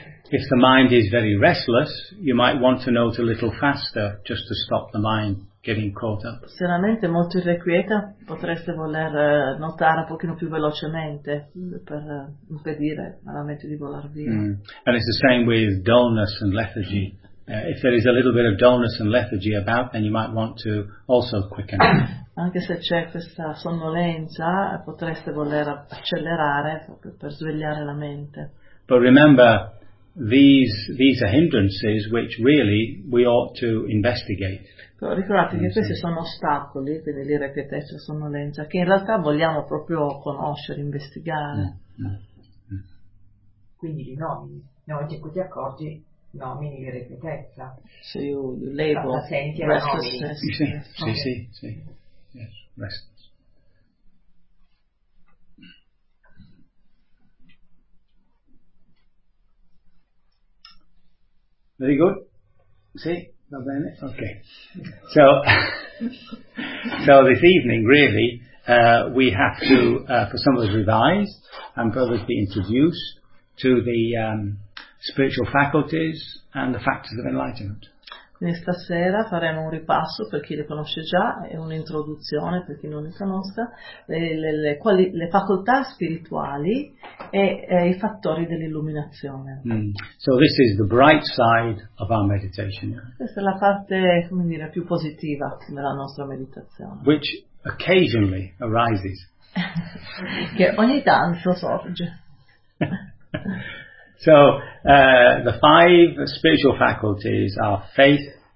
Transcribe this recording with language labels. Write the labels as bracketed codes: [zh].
[en] If the mind is very restless, you might want to note a little faster, just to stop the mind getting caught up. [it] Se la mente è molto irrequieta, potreste voler notare un pochino più velocemente per impedire alla mente di volare via. Mm. [en] And it's the same with dullness and lethargy. If there is a little bit of dullness and lethargy about, then you might want to also quicken up. [it] Anche se c'è questa sonnolenza, potreste voler accelerare per svegliare la mente. [en] But remember, these are hindrances which really we ought to investigate. [it] Ricordate che questi sono ostacoli, quindi l'irrequietezza, sonnolenza, che in realtà vogliamo proprio conoscere, investigare. Quindi li nomini. Nel momento in cui ti accorgi, nomini l'irrequietezza. [en] So you label restlessness. [it] Sì. Restless. [en] Very good. See, [it] va bene. [en] Okay. So this evening, really, we have to, for some of us, revise and for others, be introduced to the spiritual faculties and the factors of enlightenment. [it] Questa sera faremo un ripasso per chi le conosce già e un'introduzione per chi non le conosca, le facoltà spirituali e i fattori dell'illuminazione. Mm. [en] So this is the bright side of our meditation. [it] Questa è la parte, come dire, più positiva della nostra meditazione. [en] Which occasionally arises. [it] Che ogni tanto sorge. [en] So, the five spiritual faculties are faith.